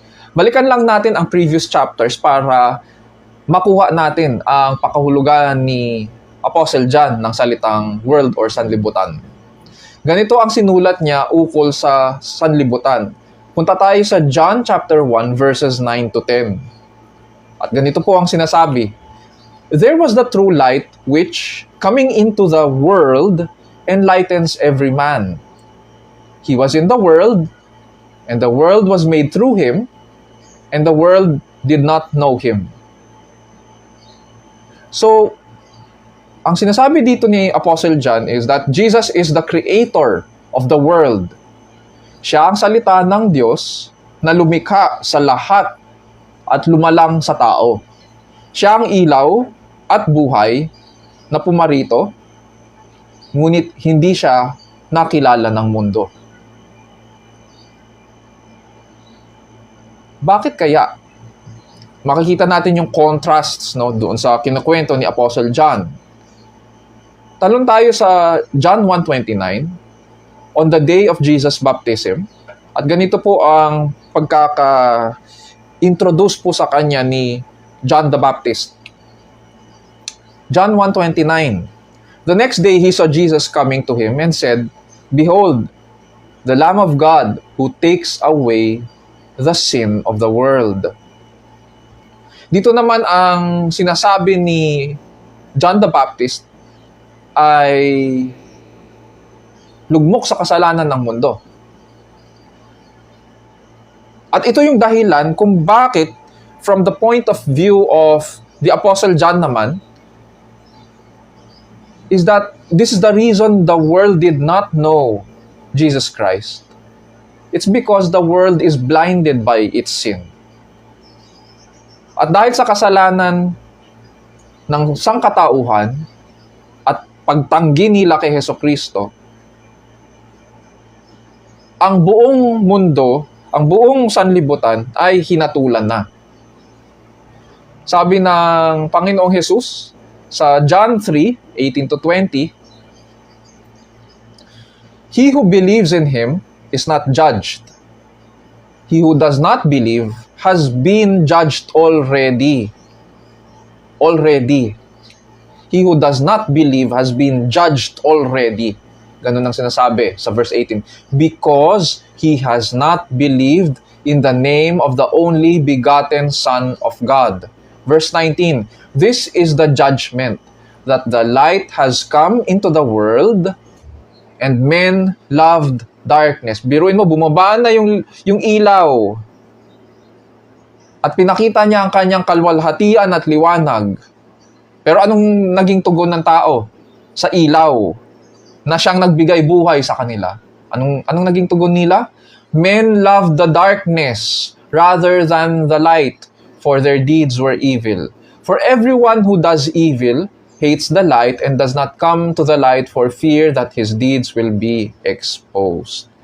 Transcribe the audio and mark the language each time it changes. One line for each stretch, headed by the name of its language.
Filipino: Balikan lang natin ang previous chapters para makuha natin ang pakahulugan ni Apostle John ng salitang world or sanlibutan. Ganito ang sinulat niya ukol sa sanlibutan. Punta tayo sa John chapter 1 verses 9 to 10. At ganito po ang sinasabi.
English: There was the true light which, coming into the world, enlightens every man. He was in the world, and the world was made through him, and the world did not know him. So, ang sinasabi dito ni Apostle John is that Jesus is the creator of the world.
Filipino: Siya ang salita ng Diyos na lumikha sa lahat at lumalang sa tao. Siya ang ilaw at buhay na pumarito, ngunit hindi siya nakilala ng mundo. Bakit kaya? Makikita natin yung contrasts doon sa kinukwento ni Apostle John.
English: Talon tayo sa John 1:29, on the day of Jesus' baptism.
Filipino: At ganito po ang pagkaka-introduce po sa kanya ni John the Baptist.
English: John 1:29, the next day he saw Jesus coming to him and said, Behold, the Lamb of God who takes away the sin of the world.
Filipino: Dito naman ang sinasabi ni John the Baptist ay lugmok sa kasalanan ng mundo.
English: At ito yung dahilan kung bakit, from the point of view of the Apostle John naman, is that this is the reason the world did not know Jesus Christ. It's because the world is blinded by its sin.
Filipino: At dahil sa kasalanan ng sangkatauhan at pagtanggi nila kay Hesukristo, ang buong mundo, ang buong sanlibutan ay hinatulan na.
English: Sabi ng Panginoong Jesus sa John 3:18-20, He who believes in Him is not judged. He who does not believe has been judged already. Already. He who does not believe has been judged already.
Filipino: Ganun ang sinasabi sa verse 18.
English: Because he has not believed in the name of the only begotten Son of God. Verse 19. This is the judgment, that the light has come into the world, and men loved darkness.
Filipino: Biruin mo, bumaba na yung ilaw. At pinakita niya ang kanyang kalwalhatian at liwanag. Pero anong naging tugon ng tao sa ilaw na siyang nagbigay buhay sa kanila? Anong naging tugon nila?
English: Men loved the darkness rather than the light, for their deeds were evil. For everyone who does evil hates the light and does not come to the light for fear that his deeds will be exposed.